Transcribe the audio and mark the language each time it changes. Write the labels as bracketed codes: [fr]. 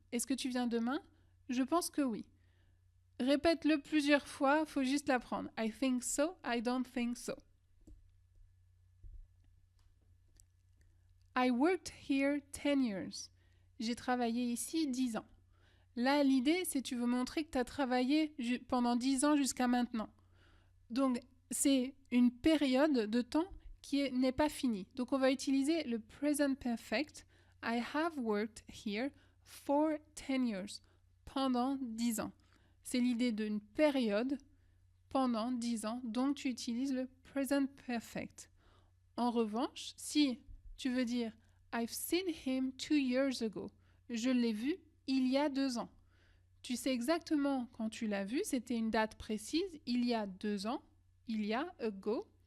[fr] Est-ce que tu viens demain? Je pense que oui. Répète-le plusieurs fois, faut juste l'apprendre. [en] I think so, I don't think so. I worked here 10 years. [fr] J'ai travaillé ici 10 ans. Là, l'idée, c'est que tu veux montrer que tu as travaillé pendant 10 ans jusqu'à maintenant. Donc, c'est une période de temps qui n'est pas finie. Donc, on va utiliser le present perfect. [en] I have worked here for 10 years. [fr] Pendant 10 ans. C'est l'idée d'une période pendant 10 ans. Donc, tu utilises le present perfect. En revanche, si tu veux dire [en] I've seen him 2 years ago. [fr] Je l'ai vu il y a 2 ans. Tu sais exactement quand tu l'as vu, c'était une date précise, il y a 2 ans, il y a ago.